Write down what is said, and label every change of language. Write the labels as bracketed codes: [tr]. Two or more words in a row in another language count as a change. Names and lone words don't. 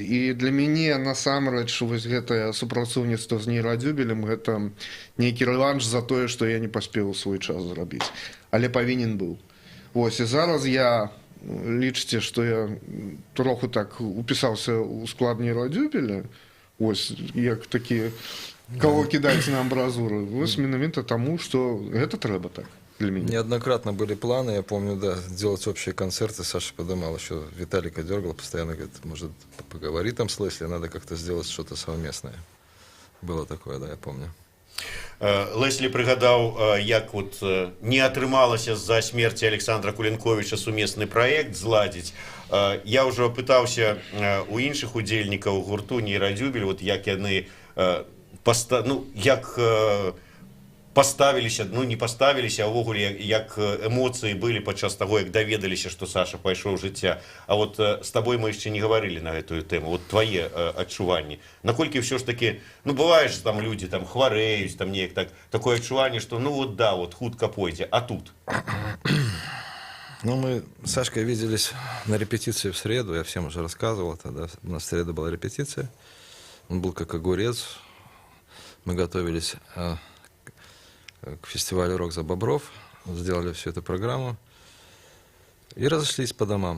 [be] І для мяне насамрэч вось гэтае супрацоўніцтва з нейрадюбелем гэта нейкі рэванш за тое, што я не паспеў у свой час зрабіць, але павінен быў. Вось, і зараз я, лічыце, што я троху так упісаўся ў склад нейрадюбеля, ось, як такі, кого кідаць на амбразуру, вось менавіта таму, што гэта трэба так. [ru] Для меня. Неоднократно были планы, я помню, да, делать общие концерты. Саша подымал еще, Виталика дергал, постоянно говорит, может, поговори там с Лесли, надо как-то сделать что-то совместное. Было такое, да, я помню. [be] Леслі прыгадаў, як вот не атрымалася з-за смерці Александра Кулінковіча сумесны праект зладзіць. Я ўжо пытаўся у іншых удзельнікаў гурту «Нейрадюбель», вот як яны як паставіліся, ну не паставіліся, а ўвогуле як эмоцыі былі падчас таго, як даведаліся, што Саша пайшоў жыцця. А вот з табой мы яшчэ не гаварылі на гэтую тэму. Вот твае адчуванні. Наколькі ўсё ж такі, ну бывае ж там людзі там хварэюць, там неяк так, такое адчуванне, што ну вот да, вот хутка пойдзе, а тут? [ru] Ну, мы с Сашкой виделись на репетиции в среду, я всем уже рассказывал тогда. У нас в среду была репетиция. Он был как огурец. Мы готовились к фестивалю «Рок за Бобров», сделали всю эту программу и разошлись по домам.